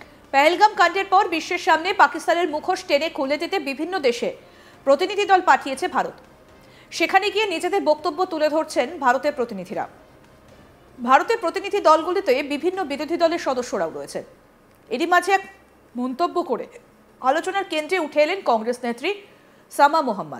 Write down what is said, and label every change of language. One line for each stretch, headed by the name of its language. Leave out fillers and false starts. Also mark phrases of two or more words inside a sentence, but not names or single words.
Bangla: পহেলগাম কাণ্ডের পর বিশ্বের সামনে পাকিস্তানের মুখোশ টেনে খুলে দিতে বিভিন্ন দেশে প্রতিনিধি দল पाठिয়েছে ভারত। সেখানে গিয়ে নিজেদের বক্তব্য তুলে ধরছেন ভারতের প্রতিনিধিরা। ভারতের প্রতিনিধি দলগুলিতে বিভিন্ন বিরোধী দলের সদস্যরাও রয়েছেন। এরই মাঝে এক মন্তব্য করে আলোচনার কেন্দ্রে উঠে এলেন কংগ্রেস নেত্রী সামা মোহাম্মদ।